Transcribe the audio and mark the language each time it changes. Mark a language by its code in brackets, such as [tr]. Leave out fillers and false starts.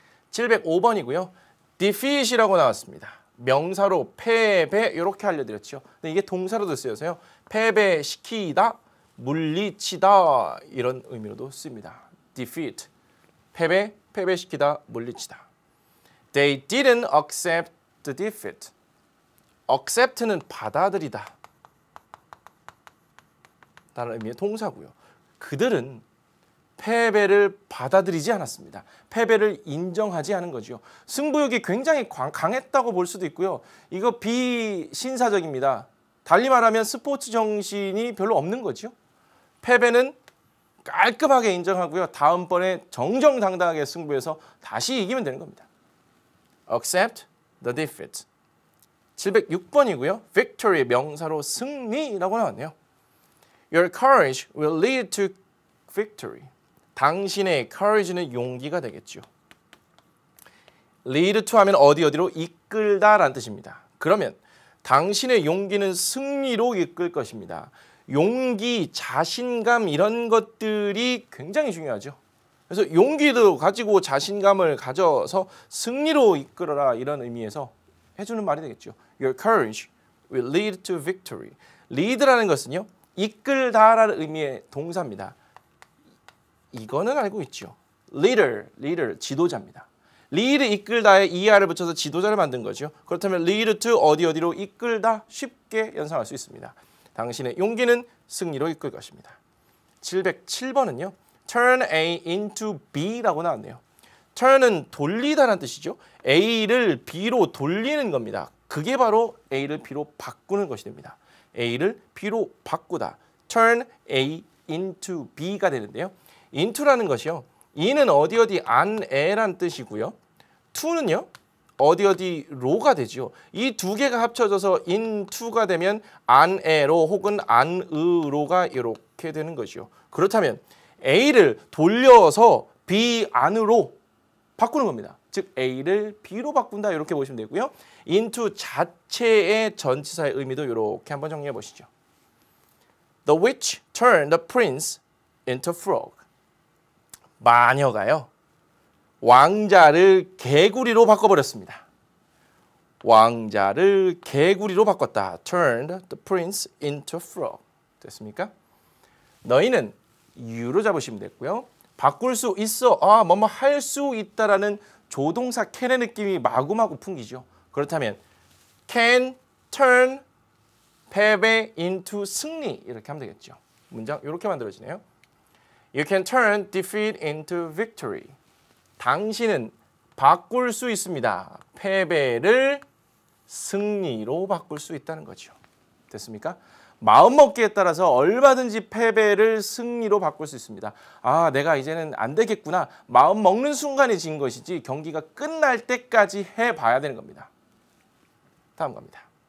[ko] 705번이고요. defeat이라고 나왔습니다. 명사로 패배 이렇게 알려드렸죠. 근데 이게 동사로도 쓰여서요. 패배시키다, 물리치다 이런 의미로도 씁니다. defeat, 패배, 패배시키다, 물리치다. [en] They didn't accept the defeat. [ko] accept는 받아들이다 라는 의미의 동사고요. 그들은 패배를 받아들이지 않았습니다. 패배를 인정하지 않은 거죠. 승부욕이 굉장히 강했다고 볼 수도 있고요. 이거 비신사적입니다. 달리 말하면 스포츠 정신이 별로 없는 거죠. 패배는 깔끔하게 인정하고요. 다음번에 정정당당하게 승부해서 다시 이기면 되는 겁니다. [en] Accept the defeat. [ko] 706번이고요. Victory 명사로 승리라고 나왔네요. [en] Your courage will lead to victory. [ko] 당신의 courage는 용기가 되겠죠. lead to 하면 어디로 이끌다 라는 뜻입니다. 그러면 당신의 용기는 승리로 이끌 것입니다. 용기, 자신감 이런 것들이 굉장히 중요하죠. 그래서 용기도 가지고 자신감을 가져서 승리로 이끌어라 이런 의미에서 해주는 말이 되겠죠. [en] Your courage will lead to victory. [ko] lead라는 것은요. 이끌다라는 의미의 동사입니다. 이거는 알고 있죠. leader, 지도자입니다. lead 이끌다에 er을 붙여서 지도자를 만든 거죠. 그렇다면 lead to 어디로 이끌다 쉽게 연상할 수 있습니다. 당신의 용기는 승리로 이끌 것입니다. 707번은요. turn A into B라고 나왔네요. turn은 돌리다라는 뜻이죠. A를 B로 돌리는 겁니다. 그게 바로 A를 B로 바꾸는 것이 됩니다. A를 B로 바꾸다. turn A into B가 되는데요. into라는 것이요. in은 어디 안에란 뜻이고요. to는요. 어디로가 되죠. 이 두 개가 합쳐져서 into가 되면 안에로 혹은 안으로가 이렇게 되는 거죠. 그렇다면 A를 돌려서 B 안으로 바꾸는 겁니다. 즉 A를 B로 바꾼다 이렇게 보시면 되고요. into 자체의 전치사의 의미도 이렇게 한번 정리해 보시죠. [en] The witch turned the prince into frog. [ko] 마녀가요. 왕자를 개구리로 바꿔버렸습니다. 왕자를 개구리로 바꿨다. [en] Turned the prince into frog. [ko] 됐습니까? 너희는 you로 잡으시면 됐고요. 바꿀 수 있어. 뭐뭐 할 수 있다라는 조동사 can의 느낌이 마구마구 풍기죠. 그렇다면 can turn 패배 into 승리 이렇게 하면 되겠죠. 문장 이렇게 만들어지네요. [en] You can turn defeat into victory. [ko] 당신은 바꿀 수 있습니다. 패배를 승리로 바꿀 수 있다는 거죠. 됐습니까? 마음먹기에 따라서 얼마든지 패배를 승리로 바꿀 수 있습니다. 내가 이제는 안 되겠구나. 마음 먹는 순간에 진 것이지 경기가 끝날 때까지 해봐야 되는 겁니다. 다음 갑니다.